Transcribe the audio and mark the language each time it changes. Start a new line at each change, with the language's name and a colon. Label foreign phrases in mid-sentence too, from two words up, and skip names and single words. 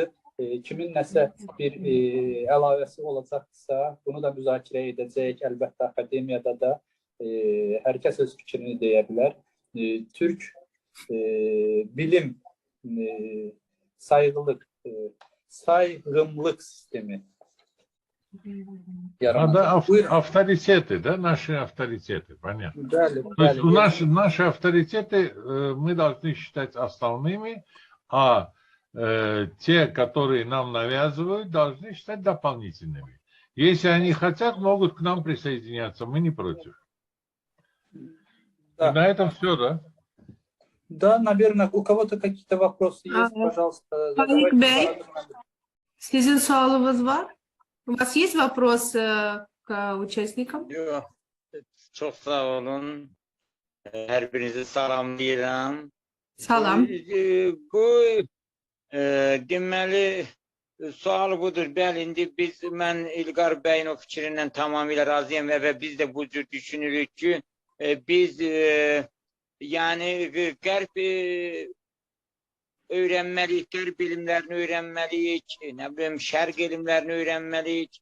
Azerbaijani: Kimin nəsə bir əlavəsi olacaqsa, bunu da müzakirə edəcək. Əlbəttə, akademiyada da hər kəs öz fikrini deyə bilər.
Turkish: Türk bilim sayğımlıq sistemi.
Russian: Авторитеты, да, наши авторитеты, понятно. То есть наши авторитеты мы должны считать основными, а те, которые нам навязывают, должны считать дополнительными. Если они хотят, могут к нам присоединяться, мы не против. Да. И на этом все, да? Да, наверное, у кого-то какие-то вопросы есть, пожалуйста.
Azerbaijani: Фаик Бey, sizin sualınız var?
Russian: У вас есть вопрос к участникам?
Turkish: Çok sağ olun.
Azerbaijani: Her birinizi salamlayıram. Salam. Bu deməli sual budur. Bəli, indi mən İlqar bəyin o fikrindən tamamilə razıyam və biz də bu cür düşünürük ki, biz yəni qərb öyrənməliyik, qərb bilimlərini öyrənməliyik, nə bilim, şərq elmlərini öyrənməliyik.